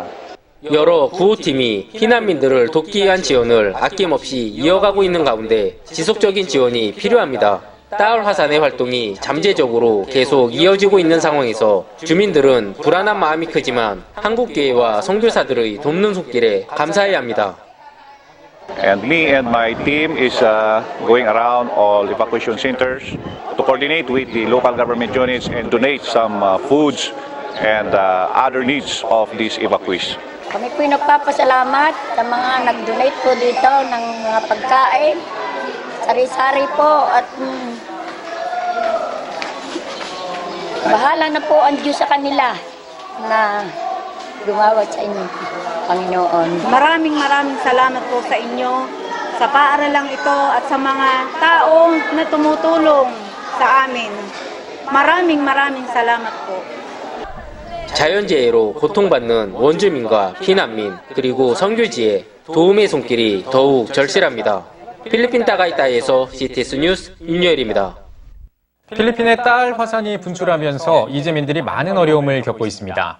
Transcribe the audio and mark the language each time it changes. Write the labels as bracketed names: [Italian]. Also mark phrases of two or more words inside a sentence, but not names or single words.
[Korean] 여러 구호팀이 피난민들을 돕기 위한 지원을 아낌없이 이어가고 있는 가운데 지속적인 지원이 필요합니다. 따올 화산의 활동이 잠재적으로 계속 이어지고 있는 상황에서 주민들은 불안한 마음이 크지만 한국교회와 선교사들의 돕는 손길에 감사해야 합니다. [English] And me and my team is going around all evacuation centers to coordinate with the local government units and donate some foods and other needs of these evacuees. [Filipino] Kami po'y nagpapasalamat sa mga nag-donate po dito ng mga pagkain, sari-sari po at bahala na po ang Diyos sa kanila na gumawat sa inyo, Panginoon. Maraming salamat po sa inyo sa paaralang ito at sa mga taong na tumutulong sa amin. Maraming salamat po. [Korean] 자연재해로 고통받는 원주민과 피난민 그리고 선교지에 도움의 손길이 더욱 절실합니다. 필리핀 따가이따이에서 CTS 뉴스 윤여일입니다. 필리핀의 딸 화산이 분출하면서 이재민들이 많은 어려움을 겪고 있습니다.